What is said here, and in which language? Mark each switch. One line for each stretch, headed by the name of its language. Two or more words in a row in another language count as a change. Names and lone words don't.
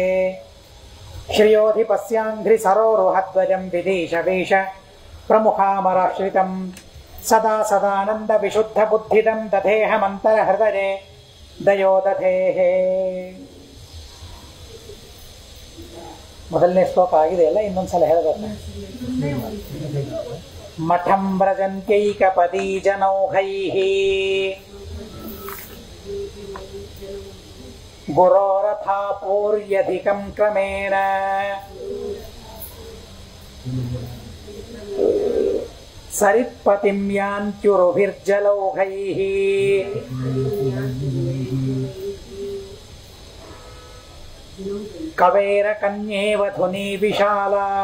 Sanskrit: ಶ್ರಿಯೋಧಿಪಸ್ಯಾಂಘ್ರಿ ಸರೋರುಹಧ್ವಜಂ ವಿದೇಶವೇಶ ಪ್ರಮುಖಾಮರಾಶ್ರಿತಂ ಸದಾ ಸದಾನಂದ ವಿಶುದ್ಧ ಬುದ್ಧಿದಂ ದಧೇಹಮಂತರ ಹೃದಯೇ ದಯೋದಧೇಹೇ.
Kannada: ಮೊದಲನೇ ಶ್ಲೋಕ ಆಗಿದೆಯಲ್ಲ, ಇನ್ನೊಂದ್ಸಲ ಹೇಳಬೇಕು.
Sanskrit: ಮಠಂ ವ್ರಜಂತ್ಯೈಕಪದೀ ಜನೌಘೈಃ ಗುರೋರಥಾಪೂರ್ಯಧಿಕಂ ಕ್ರಮೇಣ ಸರಿತ್ಪತಿಂ ಯಾಂತ್ಯುರುಭಿರ್ಜಲೌಘೈಃ ಕವೇರಕನ್ಯೇವ ಧ್ವನಿ ವಿಶಾಲಾ